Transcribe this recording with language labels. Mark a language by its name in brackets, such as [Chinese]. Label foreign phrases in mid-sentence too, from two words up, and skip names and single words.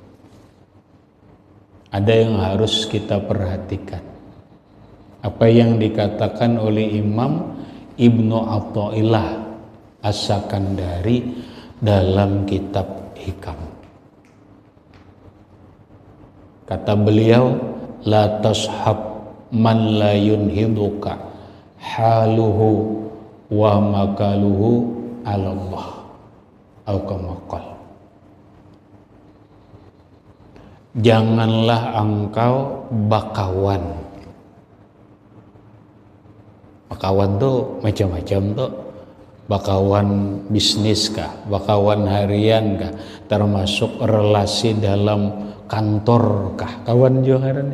[Indonesian] Ada yang harus kita perhatikan. Apa yang dikatakan oleh Imam Ibnu Athaillah As-Sakandari dalam kitab Hikam. Kata beliau, [Arabic] لا تصحب من لا ينهضك حاله ومقاله على الله, atau كما قال. [Indonesian] Janganlah engkau [Banjar] bakawan Bakawan tuh macam-macam tuh. Bakawan bisnis kah, bakawan harian kah, [Indonesian] termasuk relasi dalam kantor [Banjar] kah, kawan joharannya.